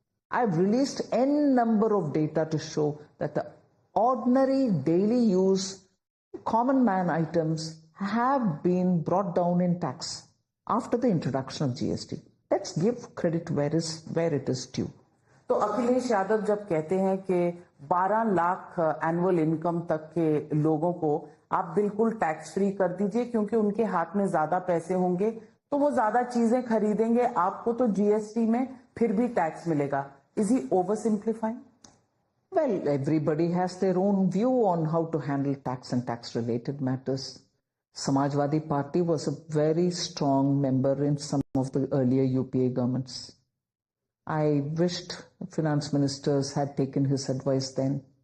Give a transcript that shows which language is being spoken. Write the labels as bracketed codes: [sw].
[en] I've released n number of data to show that the ordinary daily use common man items have been brought down in tax after the introduction of GST. Let's give credit where it is due. [hi] तो अखिलेश यादव जब कहते हैं कि 12 lakh annual income तक के लोगों को आप बिल्कुल टैक्स फ्री कर दीजिए क्योंकि उनके हाथ में ज्यादा पैसे होंगे तो वो ज्यादा चीजें खरीदेंगे, आपको तो जीएसटी में फिर भी टैक्स मिलेगा. [en] Is he over simplifying? Well, everybody has their own view on how to handle tax and tax-related matters. Samajwadi Party was a very strong member in some of the earlier UPA governments. I wished finance ministers had taken his advice then.